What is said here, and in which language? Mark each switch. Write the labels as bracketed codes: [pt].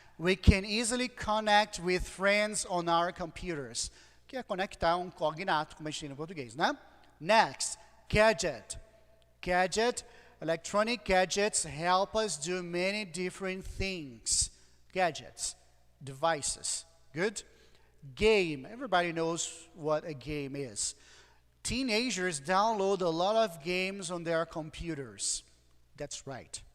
[en] We can easily connect with friends on our computers. [pt] Que é conectar um cognato, como a gente tem no português, né? [en] Next, gadget. Gadget. Electronic gadgets help us do many different things. Gadgets, devices. Good? Game. Everybody knows what a game is. Teenagers download a lot of games on their computers. That's right.